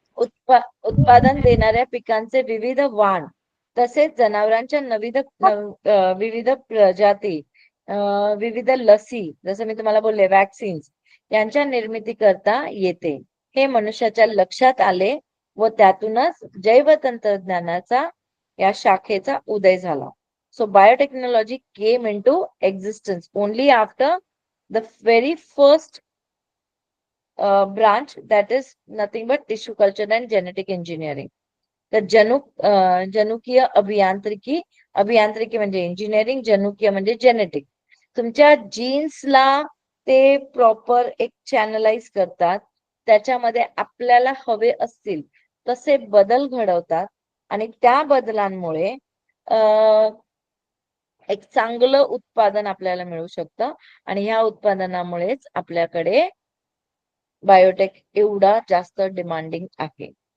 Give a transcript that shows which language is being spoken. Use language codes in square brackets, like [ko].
[mr] उत्पादन देणाऱ्या पिकांचे विविध वाण तसेच जनावरांच्या विविध प्रजाती, विविध लसी, जसं मी तुम्हाला बोलले वॅक्सिन्स, यांच्या निर्मिती करता येते. हे मनुष्याच्या लक्षात आले व त्यातूनच जैव तंत्रज्ञानाचा या शाखेचा उदय झाला. [en] So biotechnology came into existence only after the very first branch, that is nothing but tissue culture and genetic engineering. [mr] तर जनुकीय अभियांत्रिकी म्हणजे इंजिनिअरिंग, जनुकीय म्हणजे जेनेटिक. तुमच्या जीन्सला ते प्रॉपर एक चॅनलाइज करतात, त्याच्यामध्ये आपल्याला हवे असतील तसे बदल घडवतात आणि त्या बदलांमुळे एक चांगलं उत्पादन आपल्याला मिळू शकतं आणि ह्या उत्पादनामुळेच आपल्याकडे बायोटेक एवढा जास्त डिमांडिंग आहे.